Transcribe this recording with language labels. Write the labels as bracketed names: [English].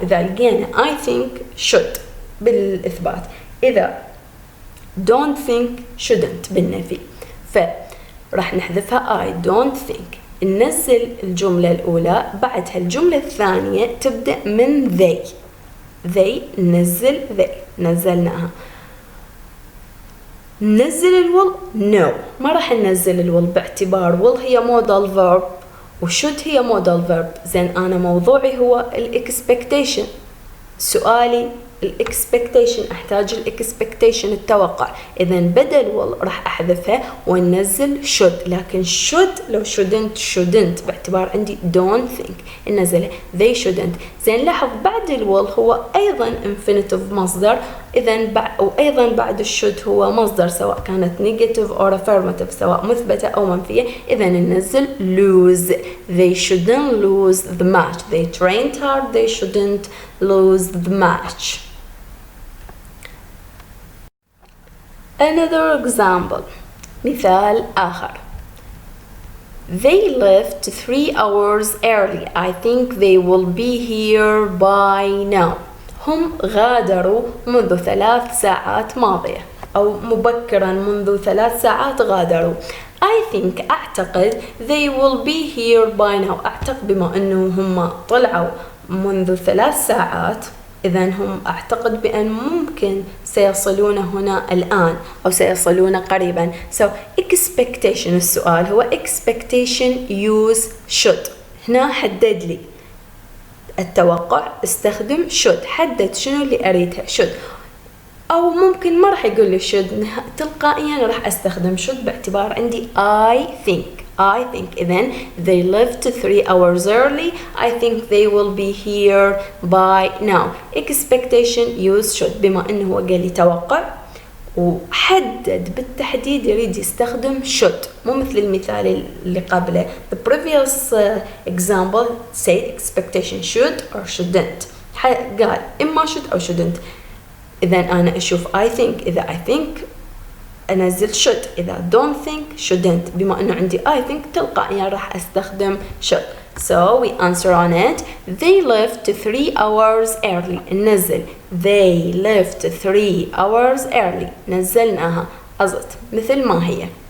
[Arabic] إذا لقينا I think should بالإثبات، إذا don't think shouldn't بالنفي، فراح نحذفها I don't think. ننزل الجملة الأولى، بعدها الجملة الثانية تبدأ من they نزلناها. ننزل الوال؟ no، ما راح ننزل الوال باعتبار will هي modal verb وشود هي modal verb. زين أنا موضوعي هو الإكسبكتيشن، سؤالي الإكسبكتيشن، أحتاج الإكسبكتيشن التوقع. إذا بدل will راح أحذفها وننزل should، لكن should لو shouldn't باعتبار عندي don't think ننزله they shouldn't. زين لاحظ بعد will هو أيضا infinitive مصدر، أيضا بعد should هو مصدر سواء كانت negative or affirmative، سواء مثبتة أو منفية. [English] إذا ننزل lose they shouldn't lose the match، they trained hard they shouldn't lose the match. Another example، [Arabic] مثال آخر. [English] They left 3 hours early I think they will be here by now، [Arabic] هم غادروا منذ 3 ساعات ماضية أو مبكرا منذ 3 ساعات غادروا. I think أعتقد [English] they will be here by now، [Arabic] أعتقد بما أنه هم طلعوا منذ 3 ساعات إذا هم أعتقد بأن ممكن سيصلون هنا الآن أو سيصلون قريبا. [English] So expectation، [Arabic] السؤال هو [English] expectation use should. [Arabic] هنا حدد لي التوقع، استخدم should، حدد شنو اللي أريدها should، أو ممكن ما راح يقول لي should، تلقائيا راح أستخدم should باعتبار عندي I think. [English] إذن they left 3 hours early I think they will be here by now. expectation use should، [Arabic] بما أنه هو قال لي توقع وحدد بالتحديد يريد يستخدم should، مو مثل المثال اللي قبله. [English] The previous example said expectation should or shouldn't، [Arabic] قال إما should أو shouldn't. إذا أنا أشوف [English] I think، إذا I think أنزل should، إذا don't think shouldn't. [Arabic] بما أنه عندي I think تلقائيا راح أستخدم should. [English] So we answer on it. They left 3 hours early. [Arabic] ننزل they left 3 hours early، نزلناها أزت مثل ما هي.